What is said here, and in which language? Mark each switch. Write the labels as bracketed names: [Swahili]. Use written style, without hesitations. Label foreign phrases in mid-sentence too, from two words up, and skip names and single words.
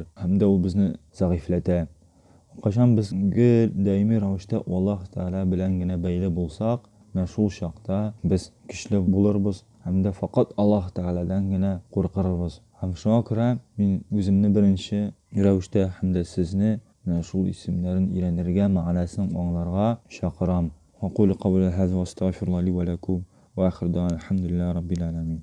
[Uzbek] Hamda u bizni zaiflatadi. Qachon biz doimiy ravishda Alloh taolo bilangina bayli bo'lsak, mana shu chaqda biz kuchli bo'lamiz hamda faqat Alloh taolodangina qo'rqarmiz. Ham shunga ko'ra men o'zimni birinchi ravishda hamda sizni mana shu ismlarni iranirga, ma'nosini anglarga chaqiraman. [Arabic] أقول قولي هذا وأستغفر الله لي ولكم وآخر دعوانا الحمد لله رب العالمين.